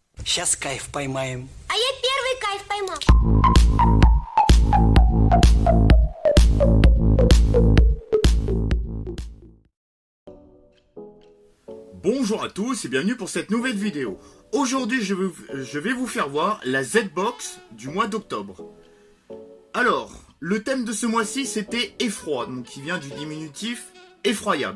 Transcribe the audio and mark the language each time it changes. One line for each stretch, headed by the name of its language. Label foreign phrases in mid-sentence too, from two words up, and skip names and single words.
Russian: Сейчас кайф поймаем. А я первый кайф поймал.
French: Bonjour à tous et bienvenue pour cette nouvelle vidéo. Aujourd'hui je vais vous faire voir la Z-Box du mois d'octobre. Alors, le thème de ce mois-ci c'était effroi, donc qui vient du diminutif effroyable.